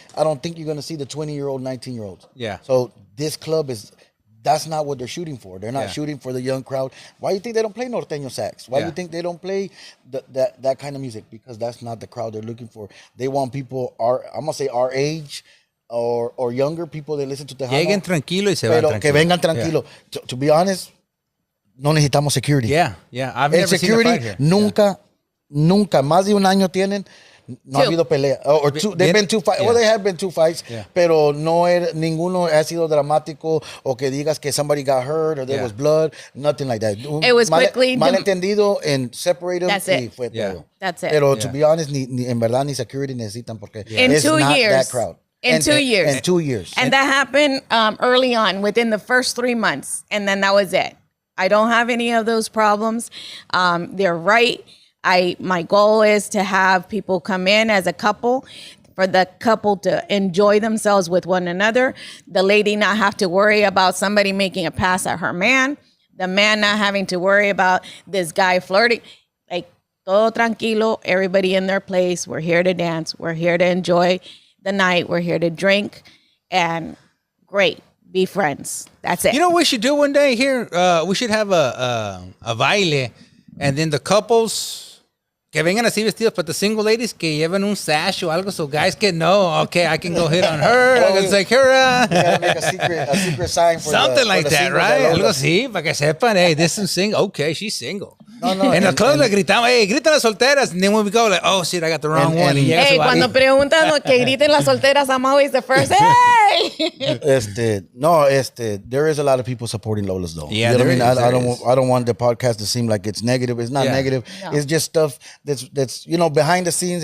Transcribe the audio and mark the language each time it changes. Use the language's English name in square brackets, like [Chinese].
[English] I don't think you're going to see the 20-year-old, 19-year-olds. So this club is... That's not what they're shooting for. They're not shooting for the young crowd. Why do you think they don't play norteño sax? Why do you think they don't play that kind of music? Because that's not the crowd they're looking for. They want people I'm gonna say our age or younger people that listen to Tejano. [Spanish] Lleguen tranquilo y se van tranquilo. Que vengan tranquilo. [English] To be honest, [Spanish] no necesitamos security. [English] I've never security, seen a fight here. [Spanish] Nunca, más de un año tienen. No ha habido pelea. [English] Or two, they've been two fights. Well, they have been two fights. [Spanish] Pero ninguno ha sido dramático o que digas que [English] somebody got hurt or there was blood. Nothing like that. It was quickly... Malentendido and separate them. That's it. [Spanish] Fue todo. [English] That's it. [Spanish] Pero [English] to be honest, [Spanish] en verdad ni security necesitan porque [English] it's not that crowd. In 2 years. In 2 years. And that happened early on, within the first 3 months. And then that was it. I don't have any of those problems. They're right. My goal is to have people come in as a couple, for the couple to enjoy themselves with one another. The lady not have to worry about somebody making a pass at her man. The man not having to worry about this guy flirting. Like, [Spanish] todo tranquilo, [English] everybody in their place. We're here to dance. We're here to enjoy the night. We're here to drink. And great, be friends. That's it. You know what we should do one day here? We should have a baile, and then the couples... [Spanish] Que vengan así vestidos, [English] but the single ladies [Spanish] que lleven un sash o algo, [English] so guys can know, okay, I can go hit on her. I can take her. You gotta make a secret sign for something like the that, right? [Spanish] Algo así, para que sepan, [English] hey, this is single. Okay, she's single. No. [Spanish] En el club le gritamos, hey, gritan las solteras. [English] And then when we go, like, oh, shit, I got the wrong one. [Spanish] Hey, cuando preguntan que griten las solteras, [English] I'm always the first. Hey! There is a lot of people supporting Lola's though. Yeah, you know there what I mean? is. I don't want the podcast to seem like it's negative. It's not negative. No. It's just stuff that's you know, behind the scenes.